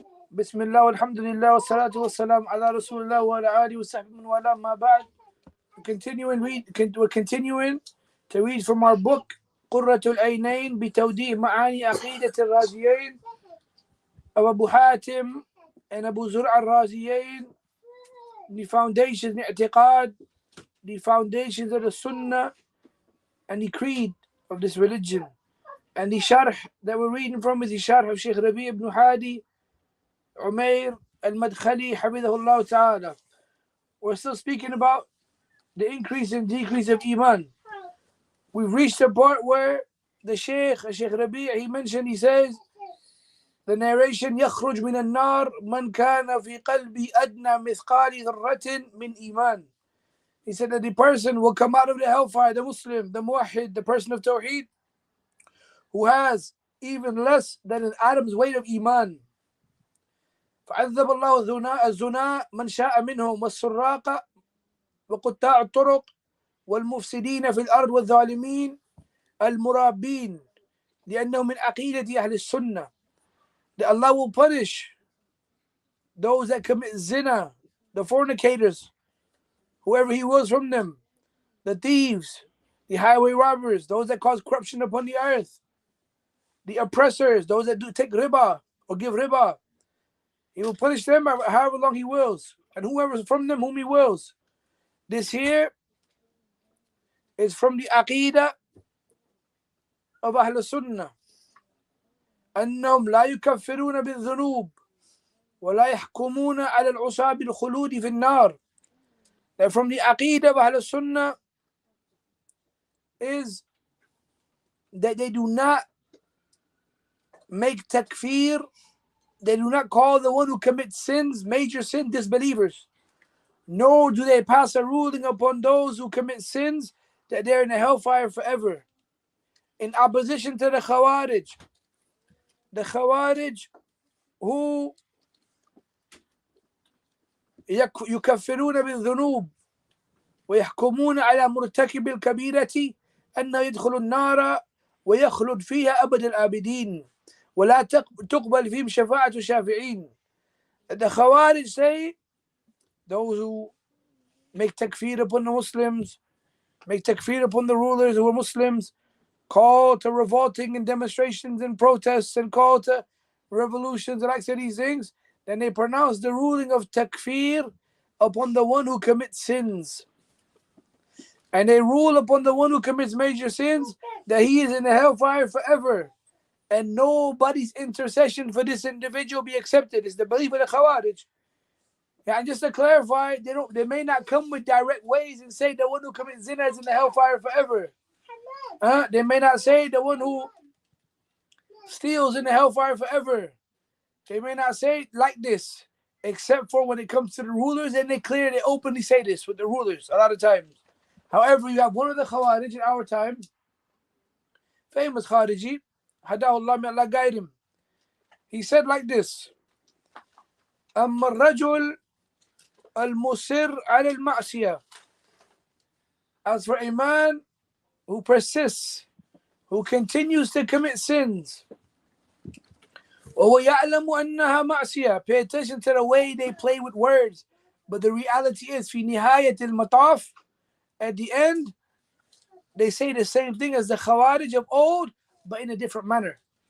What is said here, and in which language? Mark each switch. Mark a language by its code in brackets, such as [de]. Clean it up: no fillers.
[ar] بسم الله والحمد لله والصلاة والسلام على رسول الله وعلى آله وصحبه من والاه ما بعد. [en] We're continuing to read from our book قرة العينين بتوضيح معاني عقيدة الرازيين of Abu Hatim and Abu Zur Ar-Rāzziyayn, the foundations, the i'tiqad, the foundations of the sunnah and the creed of this religion. And the sharh that we're reading from is the sharh of Shaykh Rabi' ibn Hadi Umair al-Madkhali Hafidhahullah Ta'ala. We're still speaking about the increase and decrease of Iman. We've reached a part where the Shaykh Rabi', he mentioned, he says, the narration, [ar] يخرج من النار من كان في قلبي أدنى مثقال ذرة من إيمان. [en] He said that the person will come out of the hellfire, the Muslim, the Muwahhid, the person of Tawheed, who has even less than an atom's weight of Iman. [ar] فعذب الله الزنا من شاء منهم والسراق وقطاع الطرق والمفسدين في الأرض والظالمين المرابين لأنه من عقيدة أهل السنة. [en] That Allah will punish those that commit zina, the fornicators, whoever He wills from them, the thieves, the highway robbers, those that cause corruption upon the earth, the oppressors, those that do take riba or give riba. He will punish them however long He wills, and whoever from them whom He wills. This here is from the Aqīdah of Ahl Sunnah. [ar] أنهم لا يكفرون بالذنوب ولا يحكمون على العصاة بالخلود في النار. [en] That from the Aqīdah of Ahl Sunnah is that they do not make takfir, they do not call the one who commits sins, major sin, disbelievers. Nor do they pass a ruling upon those who commit sins that they're in the hellfire forever. In opposition to the Khawarij. The Khawarij who [ar] يكفرون بالذنوب ويحكمون على مرتكب الكبيرة أنه يدخل النار ويخلد فيها أبد الآبدين ولا تقبل فيهم شفاعة الشافعين. [en] The Khawarij say, those who make takfir upon the Muslims, make takfir upon the rulers who are Muslims, call to revolting and demonstrations and protests and call to revolutions and like these things, then they pronounce the ruling of takfir upon the one who commits sins. And they rule upon the one who commits major sins that he is in the hellfire forever. And nobody's intercession for this individual be accepted. It's the belief of the Khawarij. And just to clarify, they may not come with direct ways and say the one who commits zina is in the hellfire forever. They may not say the one who steals in the hellfire forever. They may not say like this, except for when it comes to the rulers, and they openly say this with the rulers a lot of times. However, you have one of the Khawarij in our time, famous Khariji, Hadahullah, may Allah guide him. He said like this, [ar] أما الرجل المصر على المعصية. [en] As for a man who persists, who continues to commit sins, [ar] وهو يعلم أنها معصية. [en] Pay attention to the way they play with words, but the reality is [ar] في نهاية المطاف, [en] at the end, they say the same thing as the Khawarij of old, but in a different manner.